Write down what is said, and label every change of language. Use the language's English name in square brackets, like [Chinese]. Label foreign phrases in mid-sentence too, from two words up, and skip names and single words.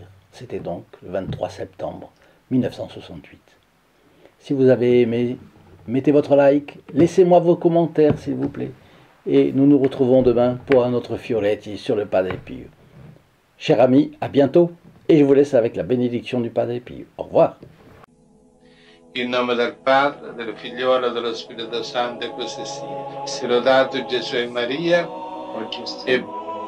[French] C'était donc le 23 septembre 1968. Si vous avez aimé, mettez votre like, laissez-moi vos commentaires s'il vous plaît. Et nous nous retrouvons demain pour un autre Fioretti sur le Padre Pio. Chers amis, à bientôt et je vous laisse avec la bénédiction du Padre Pio. Au revoir. [Italian] In nome del Padre, del Figliolo e dello Spirito Santo, e così sia. Sia lodato Gesù e Maria, e